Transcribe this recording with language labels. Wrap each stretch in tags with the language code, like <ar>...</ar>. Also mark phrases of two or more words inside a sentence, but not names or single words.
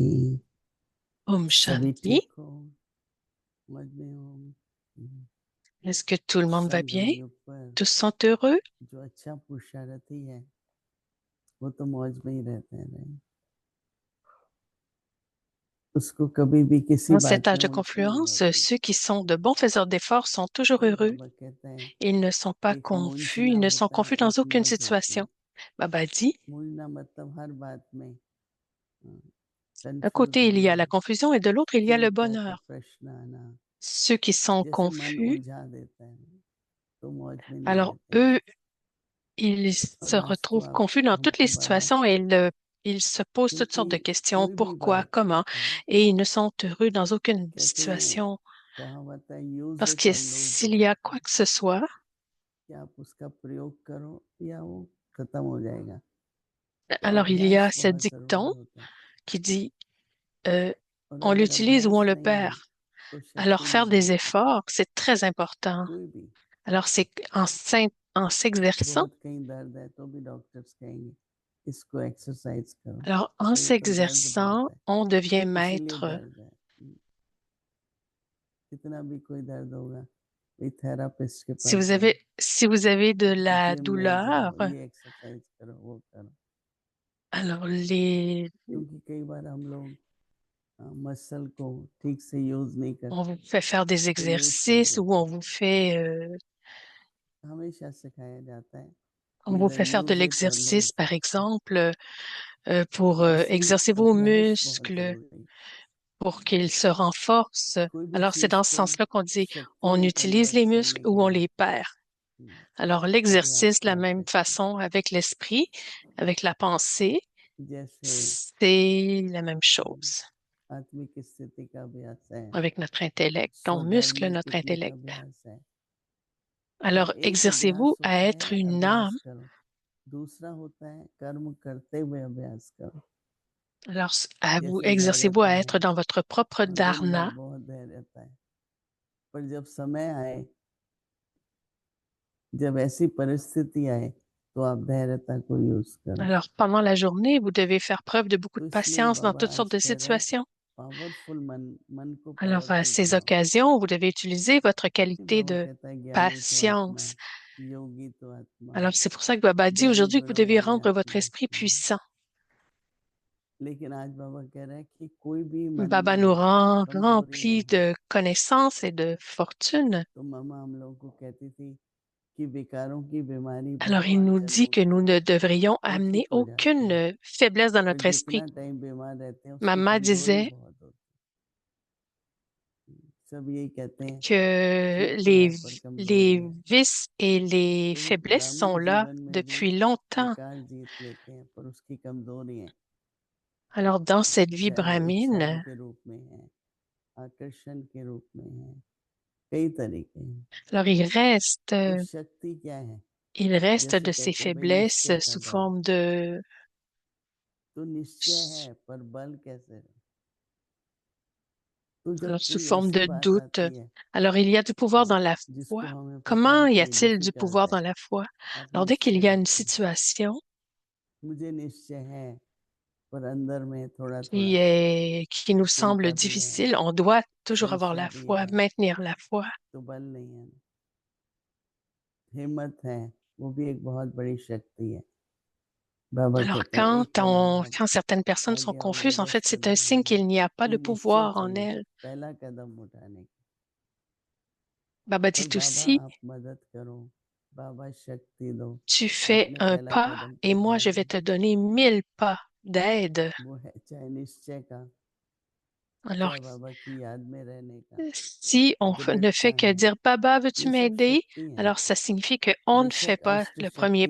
<hi>Om सभी Shanti. ठीक हो? समझ में हो?</hi> <fr>Est-ce que tout le monde va bien?</fr> <hi>संगम युग पर</hi> <fr>Tous sont heureux?</fr> <hi>जो अच्छा पुरुषार्थी है वो तो मौज में ही रहते हैं, नहीं? उसको कभी भी किसी</hi> <fr>En</fr> <hi>बात</hi> <fr>cet âge</fr> <hi>में</hi> <fr>de</fr> <hi>उलझन नहीं</hi> <fr>confluence,</fr> <hi>होती।</hi> <fr>ceux qui sont de bons faiseurs d'efforts sont toujours</fr> <hi>फिर</hi> <fr>heureux.</fr> <hi>बाबा कहते हैं</hi> <fr>Ils ne sont pas</fr> <hi>एक</hi> <fr>confus,</fr> <hi>मूंझना</hi> <fr>ils ne sont</fr> <hi>होता है,</hi> <fr>confus dans</fr> <hi>एक</hi> <fr>aucune</fr> <hi>मौज होती है।</hi> <fr>situation. Baba dit,</fr> <hi>मूंझना मतलब हर बात में</hi> <fr>d'un</fr> <hi>कंफ्यूज</hi> <fr>côté, il y a</fr> <hi>होना,</hi> <fr>la confusion et de l'autre, il y a</fr> <hi>क्यों</hi> <fr>le</fr> <hi>क्या का</hi> <fr>bonheur.</fr> <hi>प्रश्न आना,</hi> <fr>Ceux qui sont</fr> <hi>जैसे मन</hi> <fr>confus,</fr> <hi>उलझा देता है तो मौज में नहीं</hi> <fr>alors</fr> <hi>रहते।</hi> <fr>eux, ils se</fr> <hi>और आज तो</hi> <fr>retrouvent</fr> <hi>आप</hi> <fr>confus dans toutes les</fr> <hi>हमको बाबा,</hi> <fr>situations et ils se posent toutes</fr> <hi>क्योंकि</hi> <fr>sortes de questions,</fr> <hi>कोई भी</hi> <fr>pourquoi,</fr> <hi>बात</hi> <fr>comment, et ils ne sont heureux dans aucune</fr> <hi>कहते हैं,</hi> <fr>situation.</fr> <hi>कहावत है, यूज</hi> <fr>Parce</fr> <en>इट</en> <fr>que</fr> <hi>और लूज</hi> <fr>s'il</fr> <en>इट,</en> <fr>y a quoi que ce soit,</fr> <hi>कि आप उसका प्रयोग करो या वो खत्म हो जाएगा। तो</hi> <fr>alors il y a</fr> <hi>अभ्यास</hi> <fr>ce</fr> <hi>बहुत जरूरी</hi> <fr>dicton</fr> <hi>होता है,</hi> <fr>qui dit euh,</fr> <hi>और</hi> <fr>on</fr> <hi>अगर</hi> <fr>l'utilise ou on</fr> <hi>अभ्यास</hi> <fr>le</fr> <hi>नहीं</hi> <fr>perd.</fr> <hi>है तो</hi> <fr>Alors</fr> <hi>शक्ति</hi> <fr>faire</fr> <hi>नहीं</hi> <fr>des</fr> <hi>मिलती।</hi> <fr>efforts, c'est très important.</fr> <hi>कोई भी</hi> <fr>Alors c'est en s'exerçant,</fr> <hi>बहुत कहीं दर्द है तो भी डॉक्टर्स कहेंगे इसको एक्सरसाइज करो,</hi> <fr>alors en</fr> <hi>भाई तो दर्द बहुत</hi> <fr>s'exerçant,</fr> <hi>है</hi> <fr>on devient</fr> <hi>इसीलिए</hi> <fr>maître.</fr> <hi>दर्द है। कितना भी कोई दर्द होगा, कोई थेरापिस्ट के</hi> <fr>Si</fr> <hi>पास</hi> <fr>vous</fr> <hi>जाओ,</hi> <fr>avez, si vous avez de la</fr> <hi>जिम में</hi> <fr>douleur,</fr> <hi>जाओ, ये एक्सरसाइज करो, वो करो,</hi> <fr>alors</fr> <hi>क्योंकि कई बार हम लोग मसल को ठीक से यूज नहीं</hi> <fr>on</fr> <hi>करते,</hi> <fr>vous fait faire des</fr> <hi>तो यूज कर</hi> <fr>exercices ou</fr> <hi>देते हैं। हमेशा सिखाया जाता है</hi> <fr>on</fr> <hi>कि</hi> <fr>vous</fr> <hi>इधर</hi> <fr>fait faire de</fr> <en>यूज इट और</en> <fr>l'exercice,</fr> <en>लूज</en> <fr>par</fr> <en>इट।</en> <fr>exemple, pour</fr> <hi>तो ऐसे ही</hi> <fr>exercer vos</fr> <hi>अभ्यास बहुत</hi> <fr>muscles,</fr> <hi>जरूरी है।</hi> <fr>pour qu'ils se renforcent.</fr> <hi>कोई भी</hi> <fr>Alors, c'est</fr> <hi>चीज</hi> <fr>dans ce</fr> <hi>को</hi> <fr>sens-là qu'on dit</fr> <hi>शक्ति</hi> <fr>on</fr> <hi>में</hi> <fr>utilise</fr> <hi>कन्वर्ट</hi> <fr>les muscles</fr> <hi>करने के</hi> <fr>ou on</fr> <hi>लिए</hi> <fr>les perd. हम्म, Alors,</fr> <hi>अभ्यास</hi> <fr>l'exercice, de</fr> <hi>की</hi> <fr>la même</fr> <hi>आवश्यकता है।</hi> <fr>façon, avec l'esprit, avec la pensée,</fr> <hi>जैसे</hi> <fr>c'est la même chose.</fr> <hi>आत्मिक स्थिति का अभ्यास है,</hi> <fr>Avec notre intellect, on muscle</fr> <hi>स्वधर्मी</hi> <fr>notre</fr> <hi>टिकने का</hi> <fr>intellect.</fr> <hi>अभ्यास है। तो</hi> <fr>Alors,</fr> <hi>एक अभ्यास</hi> <fr>exercez-vous à</fr> <hi>होता</hi> <fr>être</fr> <hi>है</hi> <fr>une</fr> <hi>अभ्यास</hi> <fr>âme.</fr> <hi>करो, दूसरा होता है कर्म करते हुए अभ्यास करो।</hi> <fr>Alors, à vous,</fr> <hi>जैसे</hi> <fr>exercez-vous</fr> <hi>धैर्यता</hi> <fr>à</fr> <hi>है,</hi> <fr>être dans votre propre</fr> <hi>दिन भर</hi> <fr>dharna.</fr> <hi>बहुत धैर्यता है, पर जब समय आए, जब ऐसी परिस्थिति आए, तो आप धैर्यता को यूज करो।</hi> <fr>Alors, pendant la journée, vous devez faire preuve de beaucoup</fr> <hi>तो</hi> <fr>de</fr> <hi>इसलिए</hi> <fr>patience dans</fr> <hi>बाबा</hi> <fr>toutes sortes</fr> <hi>आज</hi> <fr>de</fr> <hi>कह रहे हैं</hi> <fr>situations.</fr> <hi>पावरफुल मन, मन को</hi> <fr>Alors, à</fr> <hi>पावरफुल</hi> <fr>ces</fr> <hi>बनाओ।</hi> <fr>occasions, vous devez utiliser votre</fr> <hi>कि</hi> <fr>qualité</fr> <hi>बाबा</hi> <fr>de</fr> <hi>कहता है ज्ञानी तो आत्मा,</hi> <fr>patience.</fr> <hi>योगी तो आत्मा,</hi> <fr>Alors, c'est pour ça que Baba dit</fr> <hi>दैवी</hi> <fr>aujourd'hui que vous</fr> <hi>गुणों</hi> <fr>devez</fr> <hi>वाली</hi> <fr>rendre votre</fr> <hi>आत्मा।</hi> <fr>esprit puissant.</fr> <hi>लेकिन आज बाबा कह रहे हैं कि कोई भी मन</hi> <fr>Baba nous</fr> <hi>में</hi> <fr>rend</fr> <hi>कमजोरी ना</hi> <fr>remplis</fr> <hi>हो।</hi> <fr>de connaissances et de fortune.</fr> <hi>तो मामा हम लोगों को कहती थी कि विकारों की बीमारी</hi> <fr>Alors, il</fr> <hi>बहुत</hi> <fr>nous</fr> <hi>जल्द</hi> <fr>dit que</fr> <hi>होती</hi> <fr>nous</fr> <hi>है</hi> <fr>ne devrions</fr> <hi>और</hi> <fr>amener</fr> <hi>ठीक हो जाती है,</hi> <fr>aucune faiblesse dans</fr> <hi>पर</hi> <fr>notre esprit.</fr> <hi>जितना टाइम बीमार रहते हैं उसकी</hi> <fr>Maman</fr> <hi>कमजोरी</hi> <fr>disait</fr> <hi>बहुत होती है। सब यही कहते हैं</hi> <fr>que</fr> <hi>ठीक तो है पर कमजोरी</hi> <fr>les</fr> <hi>है।</hi> <fr>vices et les</fr> <hi>तो</hi> <fr>faiblesses sont</fr> <hi>ग्रामीण</hi> <fr>là</fr> <hi>जीवन में भी</hi> <fr>depuis longtemps.</fr> <hi>विकार जीत लेते हैं पर उसकी कमजोरी है,</hi> <fr>Alors, dans cette vie</fr> <hi>चाहे वो इच्छाओं</hi> <fr>brahmine,</fr> <hi>के रूप में है, आकर्षण के रूप में है, कई तरीके हैं।</hi> <fr>alors</fr> <hi>तो शक्ति क्या है?</hi> <fr>il reste</fr> <hi>जैसे</hi> <fr>de ces</fr> <hi>कहते हैं भाई</hi> <fr>faiblesses</fr> <hi>निश्चय का</hi> <fr>sous</fr> <hi>बल,</hi> <fr>forme de,</fr> <hi>तो निश्चय है पर बल कैसे है? तो जब</hi> <fr>alors sous</fr> <hi>कोई</hi> <fr>forme</fr> <hi>ऐसी</hi> <fr>de</fr> <hi>बात</hi> <fr>doute.</fr> <hi>आती है</hi> <fr>Alors, il y a du pouvoir dans la foi.</fr> <hi>जिसको हमें पता</hi> <fr>Comment</fr> <hi>है</hi> <fr>y</fr> <hi>कि</hi> <fr>a-t-il du pouvoir</fr> <hi>डिफिकल्ट</hi> <fr>dans</fr> <hi>है,</hi> <fr>la foi?</fr> <hi>आप</hi> <fr>Alors, dès qu'il</fr> <hi>निश्चय</hi> <fr>y a une</fr> <hi>रखते हैं</hi> <fr>situation</fr> <hi>मुझे निश्चय है, पर अंदर में थोड़ा</hi> <fr>qui</fr> <hi>थोड़ा</hi> <fr>est, qui nous semble</fr> <hi>चिंता भी है,</hi> <fr>difficile, on doit toujours avoir</fr> <hi>संशय</hi> <fr>la</fr> <hi>भी</hi> <fr>foi,</fr> <hi>है,</hi> <fr>maintenir la foi.</fr> <hi>तो बल नहीं है ना। हिम्मत है, वो भी एक बहुत बड़ी शक्ति है। बाबा</hi> <fr>Alors,</fr> <hi>कहते हैं एक कदम आप</hi> <fr>quand certaines personnes sont</fr> <hi>आगे आओगे</hi> <fr>confuses, en</fr> <hi>10</hi> <fr>fait, c'est un</fr> <hi>कदम</hi> <fr>signe</fr> <hi>होंगे,</hi> <fr>qu'il n'y a pas</fr> <hi>ये</hi> <fr>de</fr> <hi>निश्चय</hi> <fr>pouvoir en</fr> <hi>चाहिए</hi> <fr>elles.</fr> <hi>पहला कदम उठाने की।</hi> <fr>Baba</fr> <hi>पर</hi> <fr>dit</fr> <hi>बाबा</hi> <fr>aussi,</fr> <hi>आप मदद करो, बाबा शक्ति दो,</hi> <fr>tu fais</fr> <hi>आपने</hi> <fr>un</fr> <hi>पहला</hi> <fr>pas</fr> <hi>कदम</hi> <fr>et</fr> <hi>कर</hi> <fr>moi,</fr> <hi>दिया</hi> <fr>je vais</fr> <hi>ना,</hi> <fr>te donner 1000 pas d'aide.</fr> <hi>वो है चाहे निश्चय का,</hi> <fr>Alors,</fr> <hi>चाहे बाबा की याद में रहने का,</hi> <fr>si on ne</fr> <hi>दृढ़ता</hi> <fr>fait que</fr> <hi>है,</hi> <fr>dire, Baba, veux-tu</fr> <hi>ये सब</hi> <fr>m'aider?</fr> <hi>शक्ति है।</hi> <fr>Alors, ça signifie qu'on ne fait</fr> <hi>बेशक</hi> <fr>pas</fr> <hi>अष्ट</hi> <fr>le premier</fr>